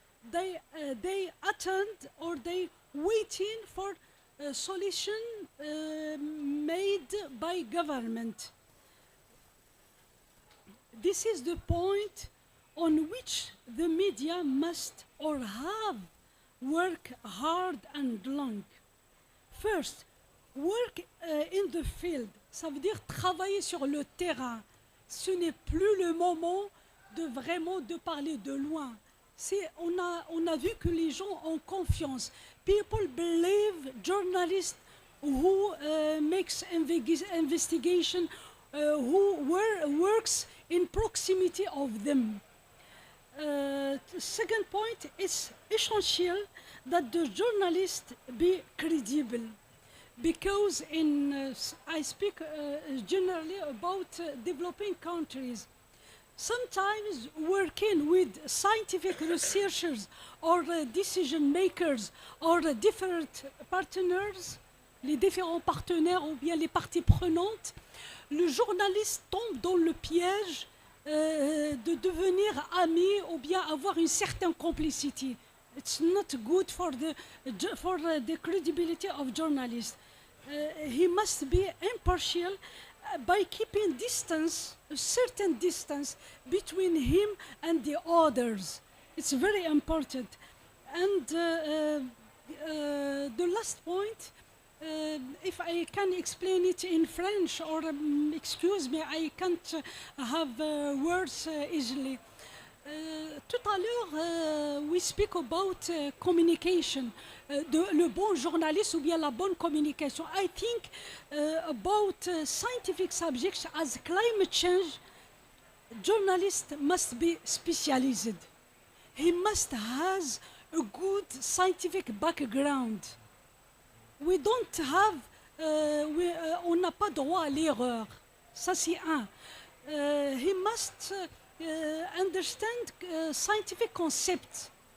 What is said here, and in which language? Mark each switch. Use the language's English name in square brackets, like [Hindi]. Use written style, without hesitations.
[English] They attend or they waiting for a solution made by government. This is the point on which the media must or have work hard and long. First, work in the field. [French] Ça veut dire travailler sur le terrain. Ce n'est plus le moment de vraiment de parler de loin. On a vu que les gens ont confiance. [English] People believe journalists who makes investigation, who works in proximity of them. Second point, it's essential that the journalist be credible, because I speak generally about developing countries. Sometimes working with scientific researchers or decision makers or different partners, [French] les différents partenaires ou bien les parties prenantes, le journaliste tombe dans le piège de devenir ami ou bien avoir une certaine complicité. [English] It's not good for the credibility of journalists. He must be impartial by keeping distance, a certain distance between him and the others. It's very important. And the last point, if I can explain it in French, or excuse me, I can't have words easily. [French] Tout à l'heure, [English] we speak about communication, [French] le bon journaliste ou bien la bonne communication. [English] I think about scientific subjects as climate change, journalist must be specialized. He must has a good scientific background. We don't have, [French] on n'a pas droit à l'erreur. Ça c'est un. [English] He must understand scientific concepts.